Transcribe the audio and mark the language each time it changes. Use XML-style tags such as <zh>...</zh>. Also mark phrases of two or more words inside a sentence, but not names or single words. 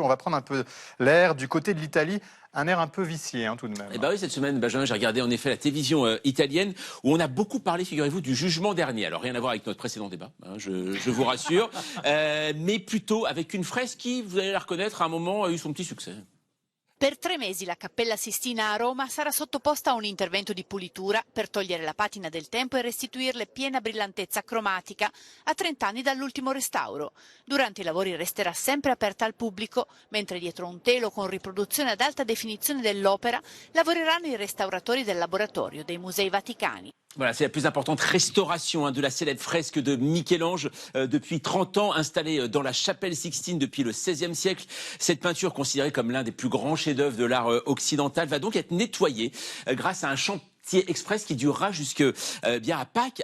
<fr>On va prendre un peu l'air du côté de l'Italie. Un air un peu vicié, hein, tout de même. Eh ben oui, cette semaine, Benjamin, j'ai regardé en effet la télévision italienne où on a beaucoup parlé, figurez-vous, du jugement dernier. Alors rien à voir avec notre précédent débat, hein, je vous rassure, mais plutôt avec une fresque qui, vous allez la reconnaître, à un moment a eu son petit succès.</fr> <it>Per 3 mesi la Cappella Sistina a Roma sarà sottoposta a un intervento di pulitura per togliere la patina del tempo e restituirle piena brillantezza cromatica a 30 anni dall'ultimo restauro. Durante i lavori resterà sempre aperta al pubblico, mentre dietro un telo con riproduzione ad alta definizione dell'opera lavoreranno i restauratori del laboratorio dei Musei Vaticani.</it> <fr>Voilà, c'est la plus importante restauration de la célèbre fresque de Michel-Ange depuis 30 ans, installée dans la chapelle Sixtine depuis le XVIe siècle. Cette peinture, considérée comme l'un des plus grands chefs-d'œuvre de l'art occidental, va donc être nettoyée grâce à un chantier express qui durera jusque bien à Pâques.</fr>